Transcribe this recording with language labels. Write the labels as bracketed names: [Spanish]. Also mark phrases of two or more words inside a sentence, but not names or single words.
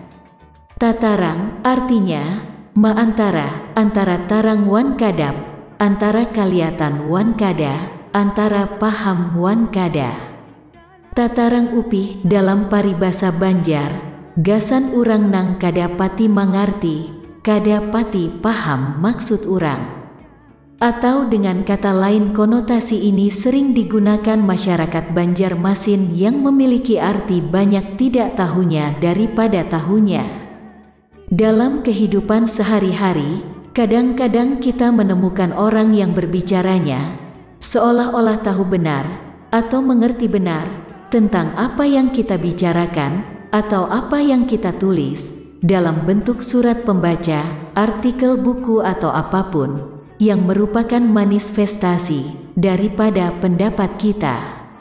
[Banjar] Tatarang artinya antara tarang wan kadap, antara kaliatan wan kada, antara paham wan kada. Tatarang Upih dalam paribasa Banjar, gasan urang nang kada pati mangarti, kada pati paham maksud urang. [Indonesian] Atau dengan kata lain, konotasi ini sering digunakan masyarakat Banjarmasin yang memiliki arti banyak tidak tahunya daripada tahunya. Dalam kehidupan sehari-hari, kadang-kadang kita menemukan orang yang berbicaranya seolah-olah tahu benar atau mengerti benar tentang apa yang kita bicarakan atau apa yang kita tulis dalam bentuk surat pembaca, artikel buku atau apapun yang merupakan manifestasi daripada pendapat kita.